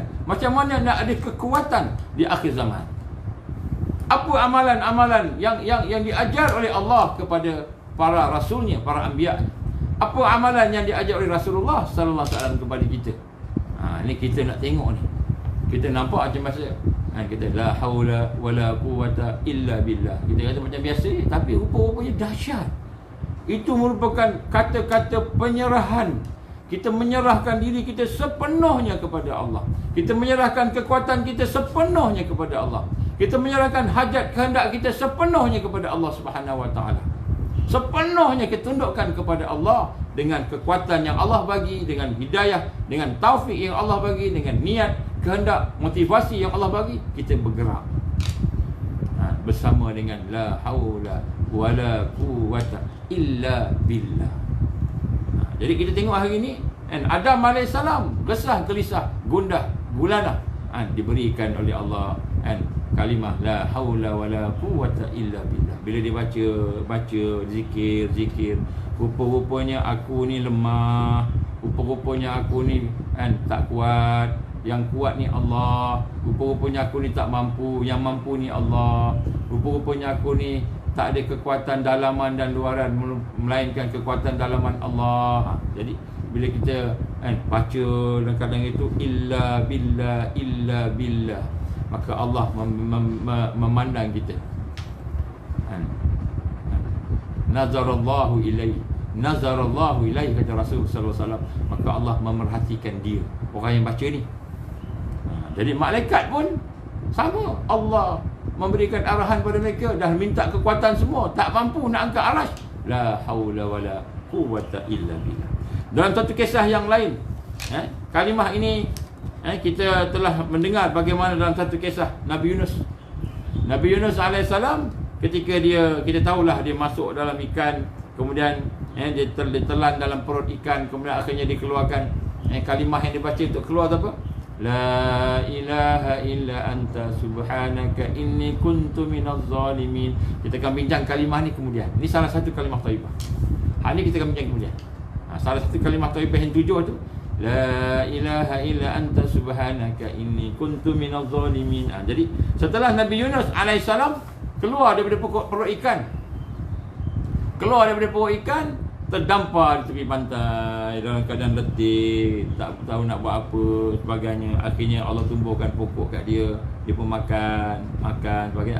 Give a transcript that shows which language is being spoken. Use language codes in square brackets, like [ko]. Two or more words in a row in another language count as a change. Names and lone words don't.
[ms] Macam mana nak ada kekuatan di akhir zaman? Apa amalan-amalan yang diajar oleh Allah kepada para rasulnya, para anbiya? Apa amalan yang diajar oleh Rasulullah [ar] صلى الله عليه وسلم [ms] kepada kita? Ni kita nak tengok ni. Kita nampak macam masa kita [ar] لا حول ولا قوة إلا بالله. [ms] Kita kata macam biasa, tapi rupa-rupanya dahsyat. Itu merupakan kata-kata penyerahan. Kita menyerahkan diri kita sepenuhnya kepada Allah. Kita menyerahkan kekuatan kita sepenuhnya kepada Allah. Kita menyerahkan hajat kehendak kita sepenuhnya kepada Allah [ar] سبحانه وتعالى. [ms] Sepenuhnya kita tundukkan kepada Allah dengan kekuatan yang Allah bagi, dengan hidayah, dengan taufik yang Allah bagi, dengan niat, kehendak, motivasi yang Allah bagi, kita bergerak bersama dengan [ar] لا حول ولا قوة إلا بالله. [ms] Jadi kita tengok hari ni Adam AS resah gelisah, gundah gulana, diberikan oleh Allah kalimah [ar] لا حول ولا قوة إلا بالله. [ms] Bila dia baca zikir, rupa-rupanya aku ni lemah, rupa-rupanya aku ni tak kuat, yang kuat ni Allah, rupa-rupanya aku ni tak mampu, yang mampu ni Allah, rupa-rupanya aku ni tak ada kekuatan dalaman dan luaran melainkan kekuatan dalaman Allah. Jadi bila kita baca dalam kadang itu [ar] إلا بالله, [ms] maka Allah memandang kita. [ar] نظر الله إليه [ms] kata Rasul [ar] صلى الله عليه وسلم, [ms] maka Allah memerhatikan dia, orang yang baca ni. Jadi malaikat pun sama, Allah memberikan arahan pada mereka, dah minta kekuatan semua, tak mampu nak angkat arasy, [ar] لا حول ولا قوة إلا بالله. [ms] Dalam satu kisah yang lain, kalimah ini kita telah mendengar bagaimana dalam satu kisah Nabi Yunus alaihissalam, ketika kita tahulah dia masuk dalam ikan, kemudian dia ditelan dalam perut ikan, kemudian akhirnya dikeluarkan kalimah yang dibaca untuk keluar apa? [ar] لا إله إلا أنت سبحانك إني كنت من الظالمين. [ms] Kita akan bincang kalimah ni kemudian. Ini salah satu kalimah thayyibah. Hari ni kita akan bincang kemudian. Salah satu kalimah thayyibah yang 7 tu, [ar] لا إله إلا أنت سبحانك إني كنت من الظالمين. [ms] Jadi setelah Nabi Yunus alaihissalam keluar daripada perut ikan, terdampar di tepi pantai dalam keadaan letih, tak tahu nak buat apa sebagainya. Akhirnya Allah tumbuhkan pokok kat dia, dia pun makan sebagainya.